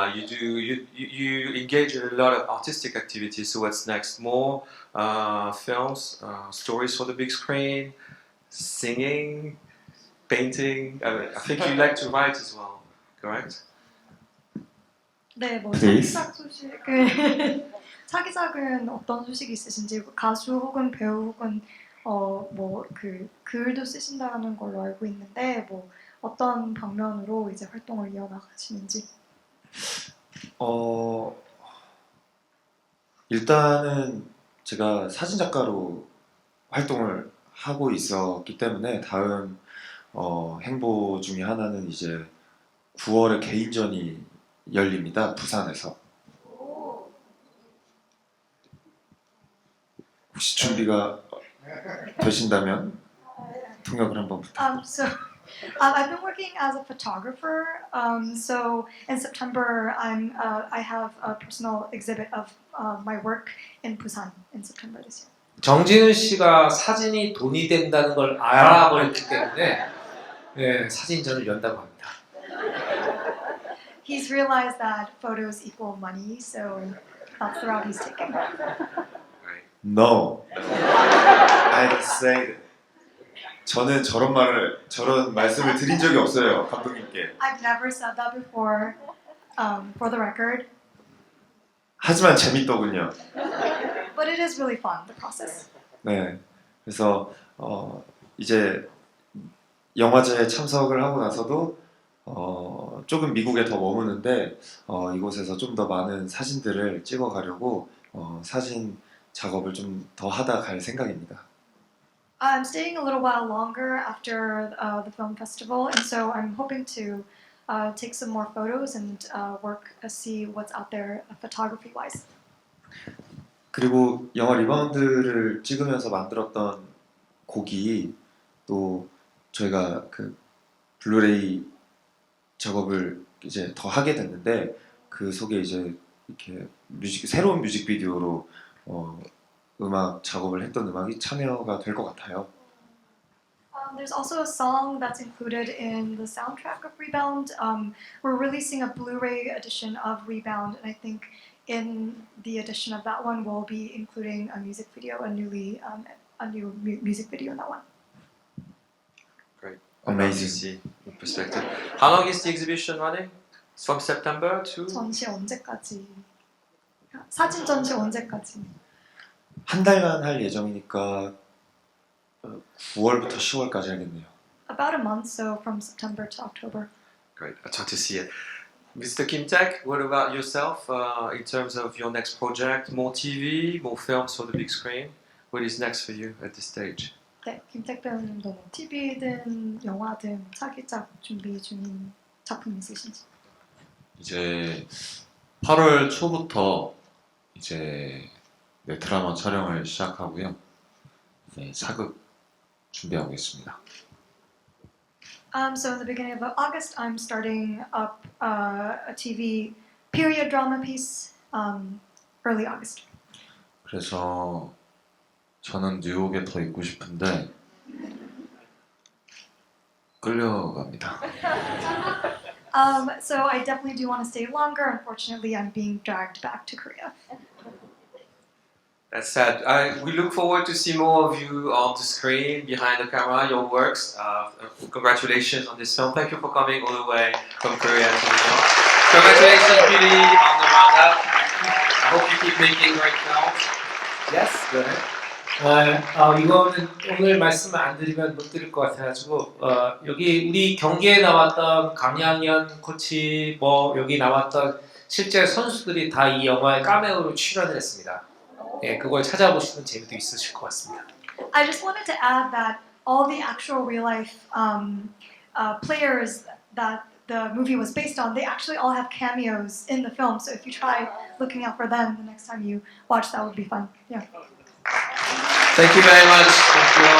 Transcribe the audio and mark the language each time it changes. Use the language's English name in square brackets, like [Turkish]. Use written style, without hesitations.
[English] You engage in a lot of artistic activities. So what's next? More films, stories for the big screen, singing, painting. I think you like to write as well, correct? [Korean] 네, 뭐 [English] Please. [Korean] 차기작 소식은 차기작은 어떤 소식이 있으신지 가수 혹은 배우 혹은 뭐 그 글도 쓰신다는 걸로 알고 있는데 뭐 어떤 방면으로 이제 활동을 이어나가시는지. 일단은 제가 사진 작가로 활동을 하고 있었기 때문에 다음 행보 중에 하나는 이제 9월에 개인전이 열립니다. 부산에서. 혹시 준비가 되신다면 통역을 한번 부탁드립니다. [English] I've been working as a photographer. So in September, I have a personal exhibit of my work in Busan in September this year. [Korean] 정진훈 씨가 사진이 돈이 된다는 걸 알아버렸기 때문에 예, 사진전을 연다고 합니다. [English] He's realized that photos equal money, so that's the route he's taking. No. I didn't say that. [Korean] 저는 저런 말씀을 드린 적이 없어요, 감독님께. [English] I've never said that before, for the record. [Korean] 하지만 재밌더군요. [English] But it is really fun, the process. [Korean] 네. 그래서 이제 영화제에 참석을 하고 나서도 조금 미국에 더 머무는데 이곳에서 좀 더 많은 사진들을 찍어가려고 사진 작업을 좀 더 하다 갈 생각입니다. [English] I'm staying a little while longer after the film festival, and so I'm hoping to take some more photos and see what's out there photography-wise. [Korean] 그리고 영화 리바운드를 찍으면서 만들었던 곡이 또 저희가 그 블루레이 작업을 이제 더 하게 됐는데 그 속에 이제 이렇게 새로운 뮤직비디오로 음악 작업을 했던 음악이 참여가 될 것 같아요. [English] There's also a song that's included in the soundtrack of Rebound. We're releasing a Blu-ray edition of Rebound, and I think in the edition of that one we'll be including a music video, a new music video in that one. Great. Amazing. See your perspective. How long is the exhibition running? It's from September to? [Korean] 전시 언제까지? 사진 전시 언제까지? 한 달간 할 예정이니까 9월부터 10월까지 하겠네요. [English] About a month, so from September to October. Great. I try to see it. Mr. Kim Taek, what about yourself in terms of your next project? More TV, more films for the big screen? What is next for you at this stage? [Korean] 네, 김택 배우님도 뭐 TV든 영화든 차기작 준비 중인 작품 있으신지? 이제 8월 초부터 이제 드라마 촬영을 시작하고요. 네, 사극 준비하고 있습니다. [English] So in the beginning of August, I'm starting up a TV period drama piece. Early August. [Korean] 그래서 저는 뉴욕에 더 있고 싶은데 끌려갑니다. [English] So I definitely do want to stay longer. Unfortunately, I'm being dragged back to Korea. That's sad. We look forward to see more of you on the screen, behind the camera, your works. Congratulations on this film. Thank you for coming all the way from Korea to New York. Congratulations, Billy, on the roundup. I hope you keep making great films. Yes, go ahead. [Korean] 이거는 오늘 말씀을 안 드리면 못 드릴 것 같아가지고 여기 우리 경기에 나왔던 강양현 코치 뭐 여기 나왔던 실제 선수들이 다 이 영화에 카메오로 출연을 했습니다. 예, 그걸 찾아보시면 재미도 있으실 것 같습니다. [English] I just wanted to add that all the actual real life players that the movie was based on, they actually all have cameos in the film. So if you try looking out for them the next time you watch, that would be fun. Yeah. Thank you very much. Thank you all.